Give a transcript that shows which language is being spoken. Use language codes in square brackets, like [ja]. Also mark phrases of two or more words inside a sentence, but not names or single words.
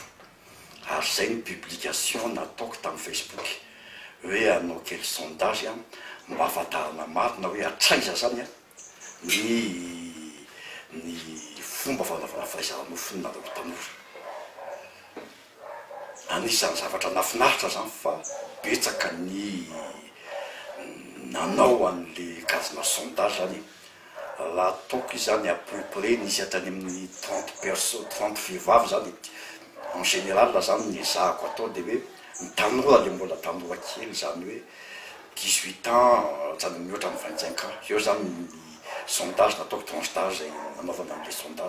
[mg] Ary zay ny publication nataoko tamin'ny Facebook hoe hanao kely sondage mba ahafantarana marina hoe hatraiza zany ny fomba fahaiza-manofo nareo tanora. Anisan'ny zavatra nafinaritra zany fa betsaka ny nanao an'le karazana sondage zany. Raha ataoko izany [fr] à peu près [mg] nisy hatrany amin'ny 30 vehivavy zany [fr] en général [mg] zany ny zahako atao dia hoe ny tanora le mbola tanora kely zany hoe 18 ans zany mihoatra amin'ny 25 ans. Eo zany ny sondage nataoko [fr] tranche d'âge [mg] zay nanaovana an'le sondage.